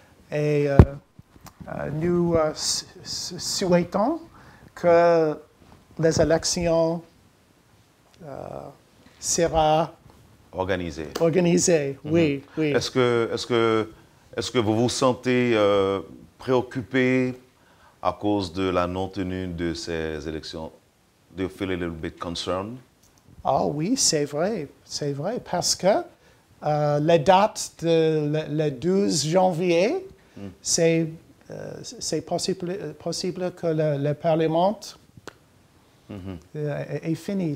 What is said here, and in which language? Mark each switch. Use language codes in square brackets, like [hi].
[fr] Et nous souhaitons que les élections seront organisées. Oui, oui. Est-ce que vous vous sentez préoccupé à cause de la non-tenue de ces élections? [en] Do you feel a little bit concerned? [fr] Ah oui, c'est vrai, parce que la date le 12 janvier, c'est possible que le Parlement est fini.